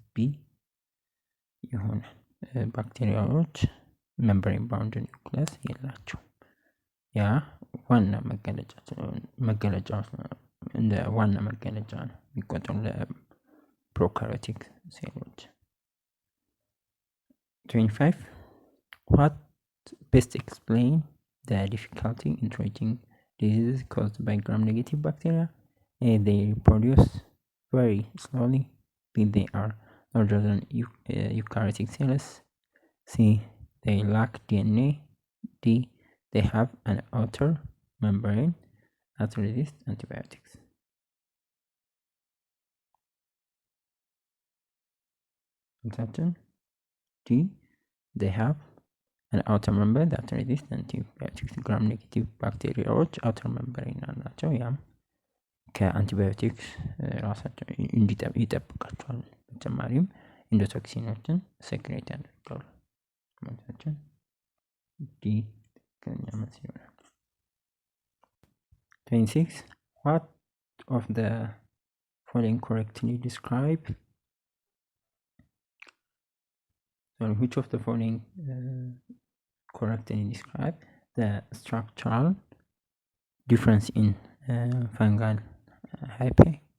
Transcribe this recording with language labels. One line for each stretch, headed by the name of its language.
Amharic: B ይሆናል። ባክቴሪያዎች ሜምብሬን ባውንድ ኒውክሊየስ የላቸው። ያ ዋና መገለጫ እንደ ዋና መገለጫ ነው የሚቆጠሩ ለፕሮካሪዮቲክ ሴሎች። 25.
English: What best explain the difficulty in treating diseases caused by gram-negative bacteria? A, they reproduce very slowly. B, they are larger than eukaryotic cells. C, they lack DNA. D, they have an outer membrane that resists antibiotics. D, they have an outer membrane that resists antibiotics.
Amharic: gram-negative ባክቴሪያዎች outer membrane አላቸው። ያም ከአንቲባዮቲክስ ራሳቸው ይጠብቃቸዋል። በተጨማሪም ኢንዶቶክሲኖችን ሴክሬት ያደርጋሉ። ማለታችን ዲ ከኛ መልስ ይሆናል። 26.
English: What of the following correctly describe which of the following correctly describe the structural difference in fungal hyphae?